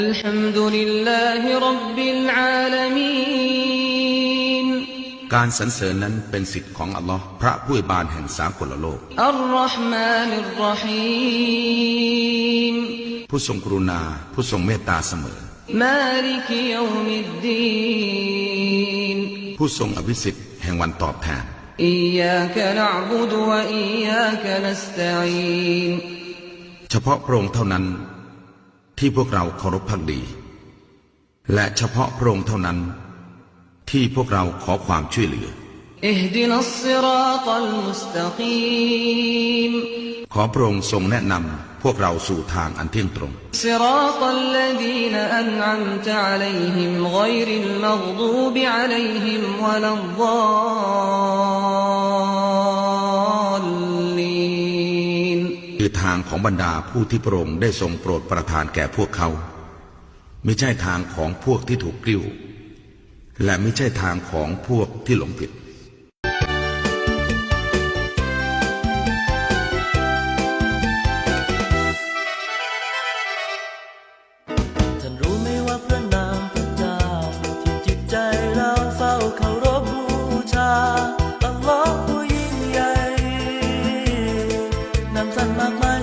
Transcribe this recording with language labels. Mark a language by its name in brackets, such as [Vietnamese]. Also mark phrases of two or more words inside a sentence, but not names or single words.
[Arabic] الحمد لله رب العالمين [Thai] การสรรเสริญนั้นเป็นสิทธิ์ของอัลลอฮ์พระผู้อวยบานแห่งสากลโลก [Arabic] الرحمن الرحيم [Thai] ผู้ทรงกรุณาผู้ทรงเมตตาเสมอ [Arabic] مالك يوم الدين [Thai] ผู้ทรงอภิสิทธิ์แห่งวันตอบแทน [Arabic] إياك نعبد وإياك نستعين [Thai] เฉพาะพระองค์เท่านั้นที่พวกเราเคารพภักดีและเฉพาะพระองค์เท่านั้นที่พวกเราขอความช่วยเหลือ [Arabic] اهدنا الصراط المستقيم [Thai] ขอพระองค์ทรงแนะนำพวกเราสู่ทางอันเที่ยงตรง [Arabic] صراط الذين أنعمت عليهم غير المغضوب عليهم ولا الضالين [Thai] คือทางของบรรดาผู้ที่พระองค์ได้ทรงโปรดประทานแก่พวกเขาไม่ใช่ทางของพวกที่ถูกกลิ้วและไม่ใช่ทางของพวกที่หลงผิด ท่านรู้ไหมว่าพระนามพระเจ้าที่จิตใจเราเฝ้าเคารพบูชาอัลลอฮ์ผู้ยิ่งใหญ่นำท่านมากมาย